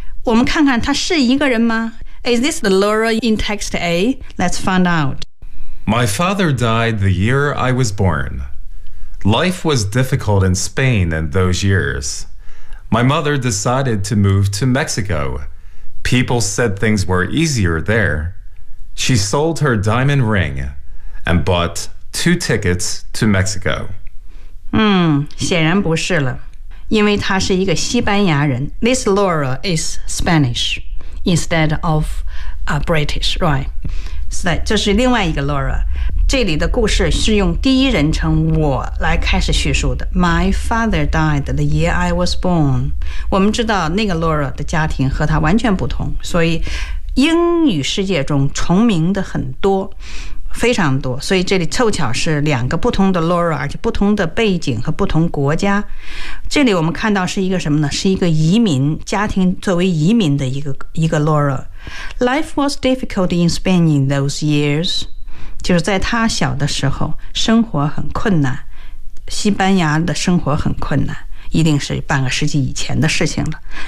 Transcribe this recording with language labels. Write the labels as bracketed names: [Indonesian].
[Chinese] 我们看看她是一个人吗？ [English] Is this the Laura in text A? Let's find out. My father died the year I was born. Life was difficult in Spain in those years. My mother decided to move to Mexico. People said things were easier there. She sold her diamond ring and bought two tickets to Mexico. [Chinese] 显然不是了，因为她是一个西班牙人。 [English] This Laura is Spanish instead of British, right? [Chinese] 是的，这是另外一个 Laura。这里的故事是用第一人称我来开始叙述的。 [English] My father died the year I was born。 [Chinese] 我们知道那个 Laura 的家庭和他完全不同，所以英语世界中重名的很多，非常多。所以这里凑巧是两个不同的 Laura， 而且不同的背景和不同国家。这里我们看到是一个什么呢？是一个移民家庭作为移民的一个 Laura。 [English] Life was difficult in Spain in those years。 [Chinese] 就是在他小的时候生活很困难，西班牙的生活很困难，一定是半个世纪以前的事情了。